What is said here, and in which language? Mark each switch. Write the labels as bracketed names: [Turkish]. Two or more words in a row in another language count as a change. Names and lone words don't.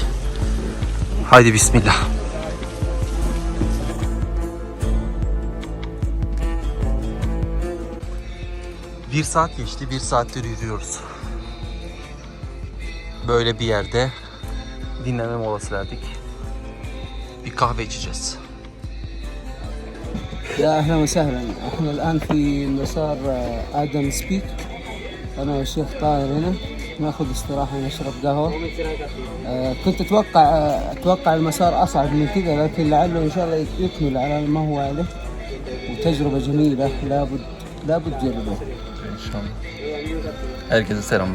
[Turkish] Haydi bismillah. Bir saat geçti. 1 saattir yürüyoruz. Böyle bir yerde dinlenme molası verdik. Bir kahve içeceğiz. [Arabic] يا اهلا وسهلا، احنا الان في مسار ادم سبيك. انا والشيخ طاهر هنا ناخذ استراحه نشرب قهوه. كنت اتوقع المسار اصعب من كذا، لكن لعله ان شاء الله يكمل على ما هو عليه، وتجربه جميله لابد تجربها. [Turkish] İnşallah. Herkese selamlar.